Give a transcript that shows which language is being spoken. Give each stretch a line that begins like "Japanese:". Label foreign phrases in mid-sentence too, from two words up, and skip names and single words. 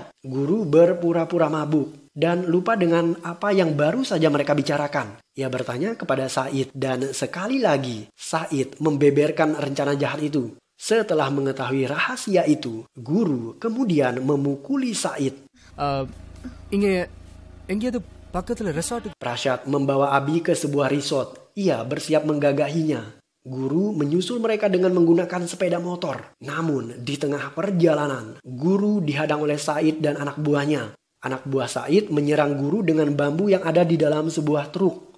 Indonesian: Guru berpura-pura mabuk dan lupa dengan apa yang baru saja mereka bicarakan. Ia bertanya kepada Said dan sekali lagi Said membeberkan rencana jahat itu. Setelah mengetahui rahasia itu, guru kemudian memukuli Said.
Tamil: எங்கேயாவது பக்கத்துல resort.
Indonesian: Prasyad membawa Abi ke sebuah resort. Ia bersiap menggagahinya. Guru menyusul mereka dengan menggunakan sepeda motor. Namun di tengah perjalanan, guru dihadang oleh Said dan anak buahnya. Anak buah Said menyerang guru dengan bambu yang ada di dalam sebuah truk.